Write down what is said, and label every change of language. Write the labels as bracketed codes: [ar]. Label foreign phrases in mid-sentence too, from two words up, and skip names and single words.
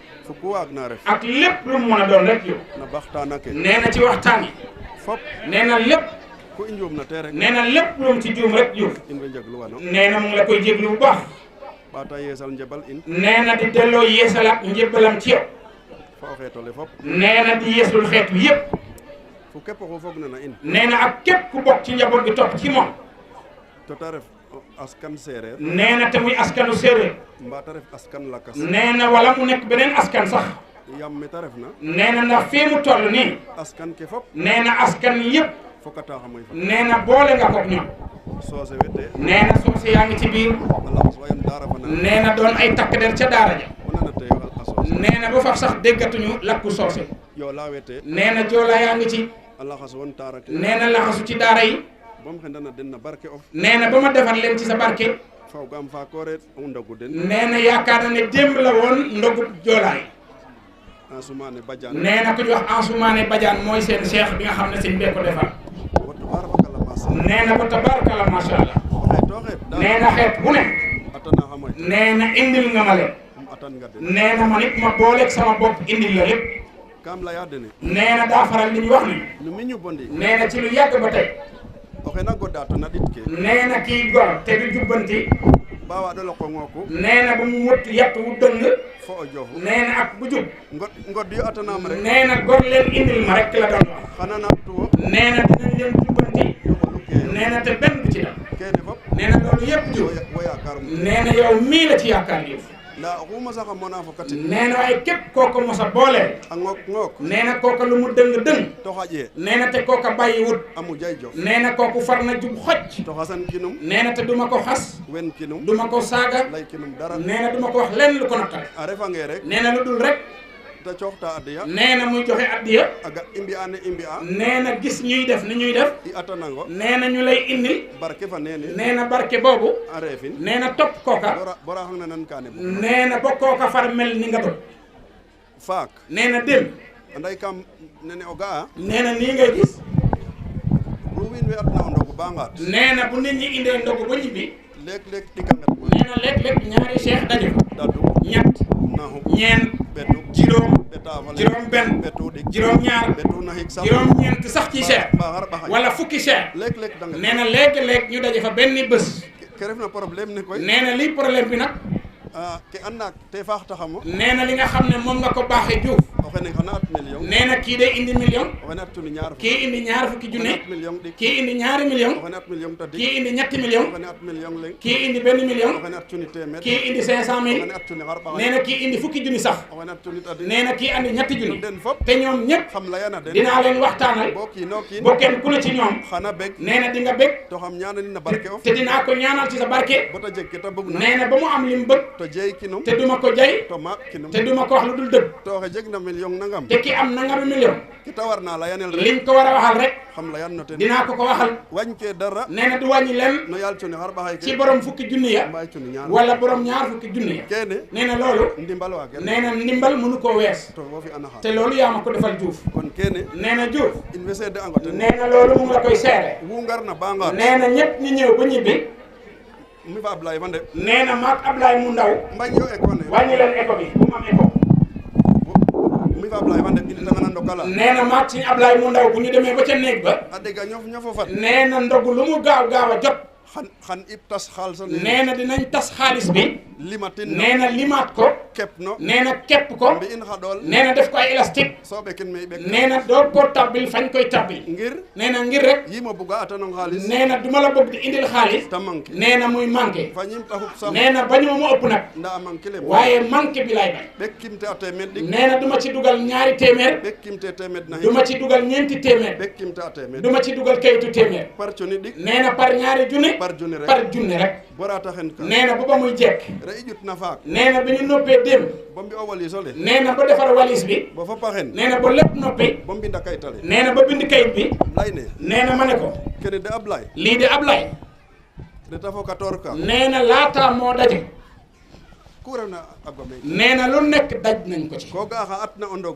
[srr] fu ku waag naa ref. [wo] ak lépp lu mu mën a doon rek yow. [srr] na baxtaan ak. [wo] nee na ci waxtaan yi. [srr] fop. [wo] nee na lépp. [srr] ku injuum na tee rek. [wo] nee na lépp lu mu ci juum rek juum. [srr] in way njeglu wano. [wo] nee na mu ngi la koy jéglu bu baax. [srr] baata yeesal njebal in. [wo] nee na di delloo yeesalaat njébbalam ci yow. [srr] fa o xeetole fop. [wo] nee na di yeesul xeetu yëpp. [srr] fu képp ku foog na na in. [wo] nee na ak képp ku bokk ci njaboot gi topp ci moom. [srr] to ta ref askan séeréer. [wo] nee na te muy askanu séeréer. [srr] mbaa ta ref askan lakas. [wo] nee na wala mu nekk beneen askan sax. [srr] yam mi ta ref na. [wo] nee na ndax fii mu toll nii. [srr] askan ke fop. [wo] nee na askan yëpp. [srr] fokkata xamoy fa. [wo] nee na boole nga ko ñoom. [srr] soose wete. [wo] nee na soose yaa ngi ci biir. [srr] alaxas wayan daara fa na. [wo] nee na doon ay takk der ca daara ja. [srr] o nana te a soose. [wo] nee na ba faf sax déggatuñu lakku soose. [srr] yoo laa wete. [wo] nee na joola yaa ngi ci. [srr] alaxas won taara ke. [wo] nee na laxasu ci daara yi. [srr] bom xendana den na barke of. [wo] nee na ba ma defar leen ci sa barke. [srr] faw ga am fa koore o ndogu den. [wo] nee na yaakaar na ne démb la woon ndogu joolaay. Ansoumane Badiane. nee na ku ñu wax Ansoumane Badiane mooy seen cheikh bi nga xam ne sëñ bee ko defar. nee na ko [ar] تبارك الله ما شاء الله. [wo] nee na xeet bu ne. nee na indil nga ma leen. nee na man it ma booleeg sama bopp indil la lépp. [srr] kam la yaadene. [wo] nee na daa faral li ñu wax ni. [srr] nu mi ñu bondi. [wo] nee na ci lu yàgg ba tey. [srr] oxe na godda to na dit ke. [wo] nee na kii gor te du jubbanti. [srr] ba wa do lo ko ngoku. [wo] nee na ba mu wut yatt wu dëng. [srr] fo o jofu. [wo] nee na ak bu jub. [srr] ngod yu atanam rek. [wo] nee na gor leen indil ma rek la doon wax. [srr] xana na tuwo. [wo] nee na dinañ leen jubbanti. nee na te benn bu ci def. [srr] kene fop. [wo] nee na loolu yëpp jub. [srr] wo yaakaarum. [wo] nee na yow mii la ci yaakaar Diouf. [srr] nda xuma sax mona fo kati. [wo] nee na waaye képp kooku mos a booleel. [srr] a ngook. [wo] nee na kooka lu mu dëng. [srr] to xaƴee. [wo] nee na te kooka bàyyiwut. [srr] amu jay jof. [wo] nee na kooku far na jub xoj. [srr] to xasan kinum. [wo] nee na te duma ko xas. [srr] wen kinum. [wo] duma ko saaga. [srr] lay kinum dara. [wo] nee na duma ko wax lenn lu ko naqare. [srr] a refange rek. [wo] nee na lu dul rek. [srr] te cooxta addiya. [wo] nee na muy joxe addiya. [srr] aga imbi a ne imbi a. [wo] nee na gis ñuy def ni ñuy def. [srr] i atanango. [wo] nee na ñu lay indil. [srr] barke fa neene. [wo] nee na barke boobu. [srr] a reefin. [wo] nee na topp kooka. [srr] bora xam na nan kaane bo. [wo] nee na ba kooka far mel ni nga doon. [srr] faak. [wo] nee na dem. [srr] anday kam nene o ga'a. [wo] nee na nii ngay gis. [srr] bu wiin we atna o ndogu ba ngaat. [wo] nee na bu nit ñi indee ndogu ba ñibbi. [srr] léeg-léeg tika ngat. [wo] nee na léeg-léeg ñaari cheikh daje. [srr] dadu. [wo] ñett. [srr] naxu. [wo] ñeent. [srr] betu. [wo] juróom. [srr] betaafale. [wo] juróom benn. [srr] betu dik. [wo] juróom ñaar. [srr] betu naxik sax. [wo] juróom ñeent sax ci cheikh. [srr] baxar baxay. [wo] wala fukki cheikh. léeg-léeg da nga. nee na léeg-léeg ñu daje fa benn bés. [srr] ke ref na problème ne koy. [wo] nee na lii problème bi nag. [srr] ke and naak te faax taxamo. [wo] nee na li nga xam ne moom nga ko baaxee Diouf. [srr] o xene xana at million. [wo] nee na kii day indi million. [srr] o xene at cuni ñaar fukk. [wo] kii indi ñaar fukki junne. [srr] million dik. [wo] kii indi ñaari million. [srr] o xene at million ta dik. [wo] kii indi ñetti million. [srr] o xene at million leng. [wo] kii indi benn million. [srr] o xene at cuni téeméer. [wo] kii indi 500 000. [srr] o xene at cuni xar baxay. [wo] nee na kii indi fukki junni sax. [srr] o xene at cuni ta dik. [wo] nee na kii andi ñetti junni. [srr] den fop. [wo] te ñoom ñëpp. [srr] xam layana den. [wo] dinaa leen waxtaanal. [srr] boo kiinoo kiin. [wo] ba kenn ku ne ci ñoom. [srr] xana bég. [wo] nee na di nga bég. [srr] to xam ñaanalin na barke of. [wo] te dinaa ko ñaanal ci sa barke. [srr] bota jeg ke ta bëgg na. [wo] nee na ba mu am li mu bëgg. [srr] to jeey kinum. [wo] te duma ko jay. [srr] to maak kinum. [wo] te duma ko wax lu dul dëgg. [srr] to xe jeg na million nangam. [wo] te ki am nangami million. [srr] ki ta war naa layanel rek. [wo] liñ ko war a waxal rek. [srr] xam layan no ten. [wo] dinaa ko waxal. [srr] wañ ke dara. [wo] nee na du wàññi len. [srr] no yaal cuni xar baxay ke. [wo] ci borom fukki junni ya. [srr] mbaay cuni ñaar. [wo] wala borom ñaar fukki junni ya. [srr] kene. [wo] nee na loolu. [srr] ndimbal waa ken. [wo] nee na ndimbal mënu koo wees. [srr] to wo fi anaxa. [wo] te loolu yaa ma ko defal Diouf. [srr] kon kene. [wo] nee na Diouf. [srr] in we seede ango ten. [wo] nee na loolu mu ngi la koy seere. [srr] wu ngar na ba ngaat. [wo] nee na ñëpp ñi ñëw ba ñibbi. [srr] mi fa Ablaye fa nde. [wo] nee na maag Ablaye mu ndaw. [srr] mbañ yo école ne. [wo] wàññi leen éco bi bu mu am éco. [srr] mi fa Ablaye fa nde in da nga na ndokala. [wo] nee na maag ci Ablaye mu ndaw bu ñu demee ba ca néeg ba. [srr] a dega ñofo fat. [wo] nee na ndogu lu mu gaaw a jot. [srr] xan ib tas xaalis. [wo] nee na dinañ tas xaalis bi. [srr] limatin. [wo] nee na limaat ko. [srr] kepno [wo] nee na képp ko [srr] mbi in xaɗol [wo] nee na def ko ay élastique [srr] so ɓekin me i ɓek [wo] nee na doo ko tabbil fañ koy tabbil [srr] ngir [wo] nee na ngir rek [srr] yimo buga atanong xaalis [wo] nee na duma la bëgg di indil xaalis [srr] ta manqué [wo] nee na muy manqué [srr] fañim ta xup sax [wo] nee na bañuma mu ëpp nag [srr] nda a manqué le [wo] waaye manqué bi lay bañ [srr] ɓekkimte a temed ɗik [wo] nee na duma ci dugal ñaari téeméer [srr] ɓekkimte temed na [wo] duma ci dugal ñeenti téeméer [srr] ɓekkimte a temed [wo] duma ci dugal kayitu téeméer [srr] par coni ɗik [wo] nee na par ñaari junni par junni rek par junni rek [srr] bora taxen ka [wo] nee na ba muy jekk [srr] re i ƴut na faak [wo] nee na bi ñu noppee démb [srr] bo mbi o walisole [wo] nee na ba defar walis bi [srr] bo fop a xen [wo] nee na ba lépp noppi [srr] bo mbinda kayitale [wo] nee na ba bind kayit bi [srr] lay ne [wo] nee na ma ne ko [srr] kene de Ablaye [wo] lii de Ablaye [srr] reta fo 14 ka [wo] nee na laataa moo daje [srr] ku refna a gome [wo] nee na lu nekk daj nañ ko ci [srr] ko ga xa atna o ndogu